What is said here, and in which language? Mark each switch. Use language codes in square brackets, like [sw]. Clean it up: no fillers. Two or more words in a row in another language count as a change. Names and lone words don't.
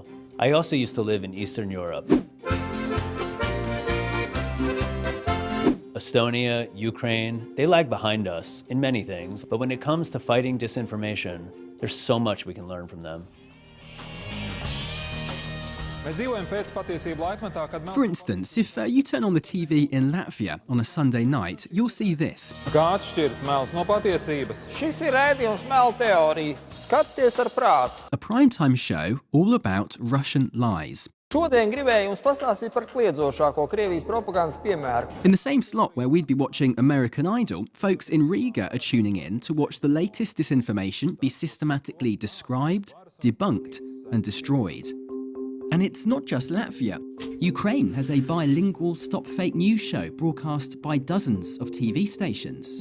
[en] I also used to live in Eastern Europe. Estonia, Ukraine, they lag behind us in many things, but when it comes to fighting disinformation, there's so much we can learn from them. For instance, if you turn on the TV in Latvia on a Sunday night, you'll see this. [lv] Šis ir raidījums Melu teorija. Skaties ar prātu. [en] A primetime show all about Russian lies. [lv] Šodien gribēju jums pastāstīt par kliedzošāko Krievijas propagandas piemēru. [en] In the same slot where we'd be watching American Idol, folks in Riga are tuning in to watch the latest disinformation be systematically described, debunked, and destroyed. And it's not just Latvia. Ukraine has a bilingual Stop Fake News show broadcast by dozens of TV stations.